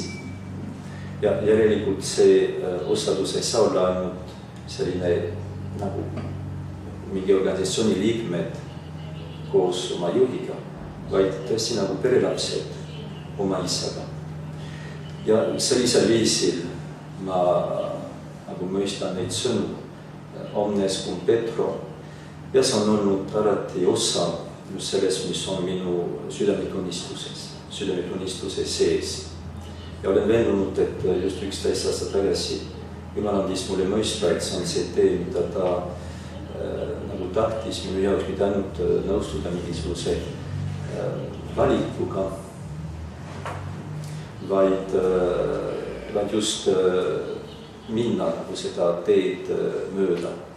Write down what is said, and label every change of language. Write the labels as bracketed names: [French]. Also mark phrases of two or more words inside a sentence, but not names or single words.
[Estonian] Ja järelikult see osadus ei saa olla ainult selline nagu mingi organisatsiooni liikmed koos oma juhiga, vaid tõesti nagu perelapsed oma isaga. Ja sellisel viisil ma nagu mõistan neid sõnu [Latin] omnes cum Petro [Estonian] ja see on olnud alati osa just sellest, mis on minu südametunnistuse sees. ja olen veendunud, et just 11 aastat tagasi Jumal andis mulle mõista, et see on see tee, mida ta nagu tahtis minu jaoks mitte ainult nõustuda mingisuguse valikuga, vaid just minna nagu seda teed mööda.